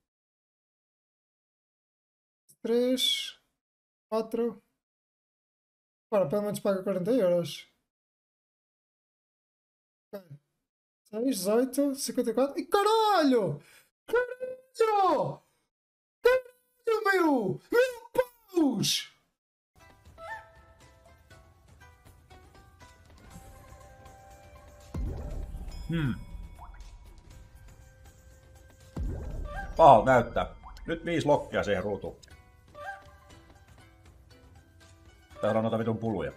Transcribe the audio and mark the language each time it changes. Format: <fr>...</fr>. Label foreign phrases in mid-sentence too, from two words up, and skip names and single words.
<pt>3, 4... Ora, pelo menos paga 40 euros. Ok. 6, 18, 54... Ai caralho! Caralho! Caralho, meu! Meu paus!</pt> <fi>Pahalta näyttää. Nyt 5 lokkia siihen ruutuun. Täällä on noita vitun puluja.</fi>